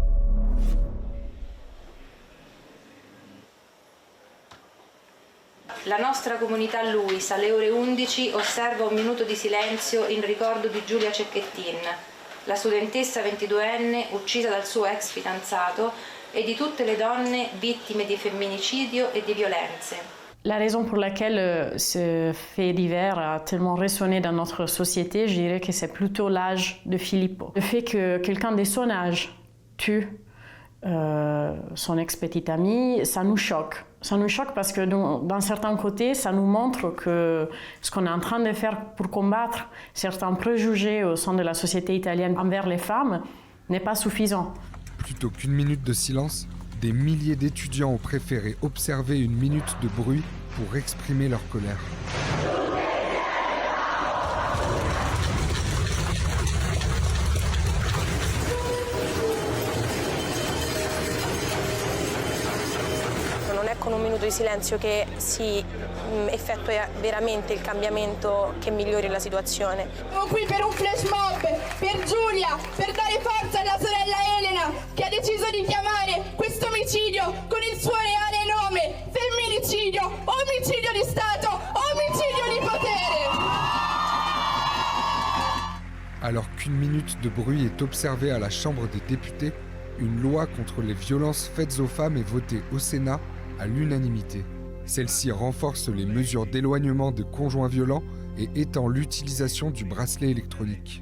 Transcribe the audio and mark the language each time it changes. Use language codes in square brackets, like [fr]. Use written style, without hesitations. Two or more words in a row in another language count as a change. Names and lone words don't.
[it] La nostra comunità Luis alle ore 11 osserva un minuto di silenzio in ricordo di Giulia Cecchettin, la studentessa 22enne uccisa dal suo ex fidanzato, et di tutte le donne vittime di femminicidio et di violenze. [fr] La raison pour laquelle ce fait divers a tellement résonné dans notre société, je dirais que c'est plutôt l'âge de Filippo. Le fait que quelqu'un de son âge tue son ex-petite amie, ça nous choque. Ça nous choque parce que d'un certain côté, ça nous montre que ce qu'on est en train de faire pour combattre certains préjugés au sein de la société italienne envers les femmes n'est pas suffisant. Plutôt qu'une minute de silence, des milliers d'étudiants ont préféré observer une minute de bruit pour exprimer leur colère. [it] Non è con un minuto di silenzio che si effettua veramente il cambiamento che migliori la situazione. Siamo qui per un [en] flash mob, [it] per Giulia, per dare forza alla sorella Elena che ha deciso di chiamare questo omicidio con il suo reale nome: femminicidio, omicidio di Stato, omicidio di potere. [fr] Alors qu'une minute de bruit est observée à la Chambre des députés, une loi contre les violences faites aux femmes est votée au Sénat à l'unanimité. Celle-ci renforce les mesures d'éloignement de conjoints violents et étend l'utilisation du bracelet électronique.